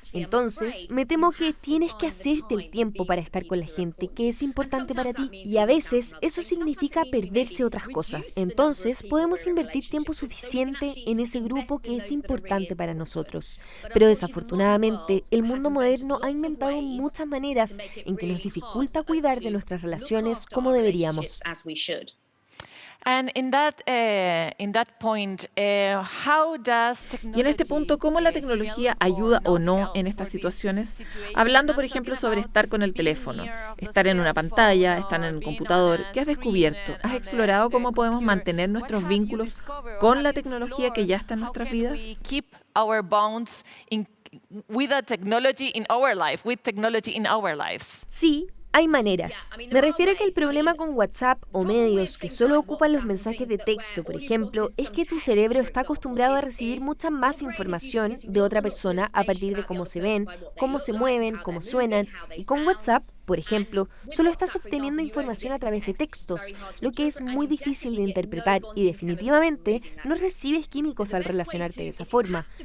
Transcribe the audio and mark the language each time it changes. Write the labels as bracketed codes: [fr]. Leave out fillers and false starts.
[es] Entonces, me temo que tienes que hacerte el tiempo para estar con la gente que es importante para ti, y a veces eso significa perderse otras cosas. Entonces, podemos invertir tiempo suficiente en ese grupo que es importante para nosotros. Pero desafortunadamente, el mundo moderno ha inventado muchas maneras en que nos dificulta cuidar de nuestras relaciones como deberíamos. [en] And in that point, how does technology, [es] Y en este punto, ¿cómo la tecnología ayuda o no en estas situaciones? Hablando, por ejemplo, sobre estar con el teléfono, estar en una pantalla, estar en el computador. ¿Qué has descubierto? ¿Has explorado cómo podemos mantener nuestros vínculos con la tecnología que ya está en nuestras vidas? [en] Keep our bonds with the technology in our life, with technology in our lives. [es] Sí, Hay maneras. Me refiero a que el problema con WhatsApp o medios que solo ocupan los mensajes de texto, por ejemplo, es que tu cerebro está acostumbrado a recibir mucha más información de otra persona a partir de cómo se ven, cómo se mueven, cómo suenan. Y con WhatsApp, por ejemplo, solo estás obteniendo información a través de textos, lo que es muy difícil de interpretar y definitivamente no recibes químicos al relacionarte de esa forma.